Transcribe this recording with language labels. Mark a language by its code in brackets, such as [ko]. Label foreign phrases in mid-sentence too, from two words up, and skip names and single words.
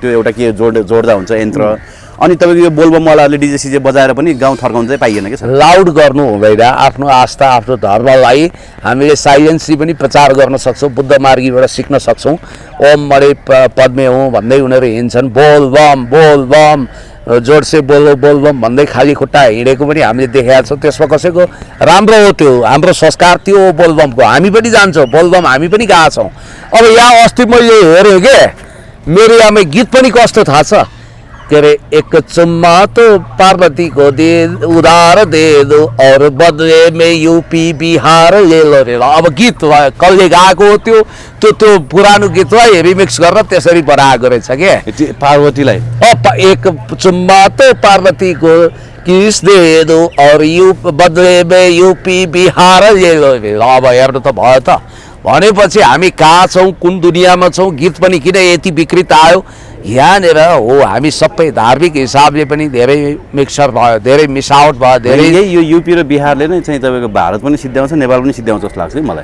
[ne] त्यो एउटा के जोड्दा हुन्छ यन्त्र। अनि तपाईँको यो बोलबमवालाहरूले डिजे सिजे बजाएर पनि गाउँ थर्काउनु चाहिँ पाइएन कि लाउड गर्नु हुँदैन। आफ्नो आस्था आफ्नो धर्मलाई हामीले साइलेन्सली पनि प्रचार गर्न सक्छौँ, बुद्ध मार्गीबाट सिक्न सक्छौँ। ओम मरे पद्मे हो भन्दै उनीहरू हिँड्छन्, [hi] बोलबम बोलबम जोडसे बोलो बोलबम [ne] भन्दै खाली खुट्टा हिँडेको पनि हामीले देखेका छौँ। त्यसमा कसैको राम्रो हो, त्यो हाम्रो संस्कार त्यो हो बोलबमको। हामी पनि जान्छौँ बोलबम, हामी पनि गएका छौँ। अब यहाँ अस्ति मैले हेरेँ के मेरो यहाँमा गीत पनि कस्तो थाहा छ के अरे, [hi] एक चुम्मा तो पार्वती को दे उधार दे दो और बदले में यूपी बिहार ले लो रे। [ne] अब गीत कसले गाएको हो त्यो त्यो त्यो पुरानो गीतलाई रिमिक्स गरेर त्यसरी बनाएको रहेछ के पार्वतीलाई। [hi] एक चुम्मा तो पार्वती को किस दे दो और बदले में यूपी बिहार ले लो रे। [ne] अब हेर्नु त भयो त, भनेपछि हामी कहाँ छौँ, कुन दुनियाँमा छौँ, गीत पनि किन यति विकृत आयो। यहाँनिर हो हामी सबै धार्मिक हिसाबले पनि धेरै मिक्सर भयो, धेरै मिसावट भयो, धेरै यही यो युपी र बिहारले नै चाहिँ तपाईँको भारत पनि सिद्ध्याउँछ, नेपाल पनि सिद्ध्याउँछ जस्तो लाग्छ है मलाई।